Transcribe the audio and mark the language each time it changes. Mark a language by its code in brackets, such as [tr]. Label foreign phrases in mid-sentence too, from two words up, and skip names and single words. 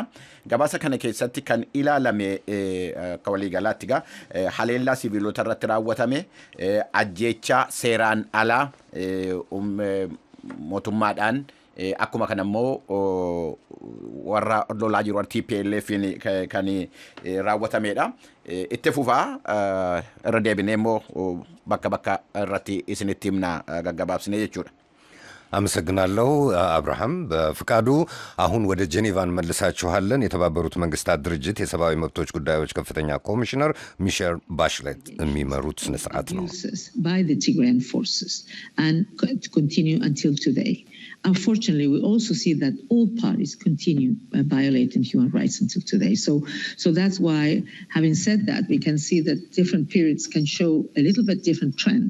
[om] Gabaasa kana keessatti kan ilaalame akka waliigalaatti haleellaa sibiilota irratti raawwatame, ajjeechaa seeraan alaa mootummaadhaan akkuma kana immoo warra lolaa jiru TPLF kan raawwatamedha. Itti fufaa irra deebinee immoo bakka bakka irratti isinitti himna gaggabaabsine jechuudha. [am] አመሰግናለሁ አብርሃም በፍቃዱ። አሁን ወደ ጄኔቫ እንመልሳችኋለን። የተባበሩት መንግስታት ድርጅት የሰብአዊ መብቶች ጉዳዮች ከፍተኛ ኮሚሽነር ሚሼል ባችለት የሚመሩት ስነ ስርዓት ነው። [en] by the Tigrayan forces and continue until today. unfortunately, we also see that all parties continue violating human rights until today. So that's why, having said that, we can see that different periods can show a little bit different trend.